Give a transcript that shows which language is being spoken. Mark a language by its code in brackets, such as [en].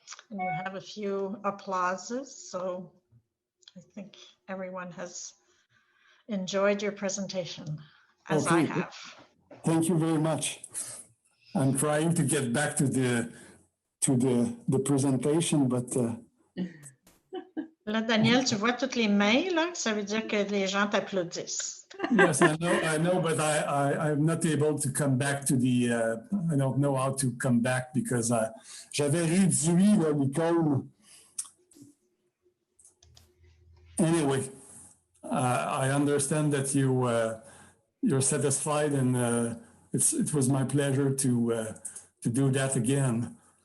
[en] And you have a few applauses, so I think everyone has enjoyed your presentation, as I have. Thank you very much. I'm trying to get back to the presentation, but [fr] Là, Daniel, tu vois toutes les mains, là, ça veut dire que les gens t'applaudissent. [en] Yes, I know, but I'm not able to come back to the, I don't know how to come back because [fr] j'avais réduit l'icône. [en] Anyway, I understand that you're satisfied, and it was my pleasure to do that again.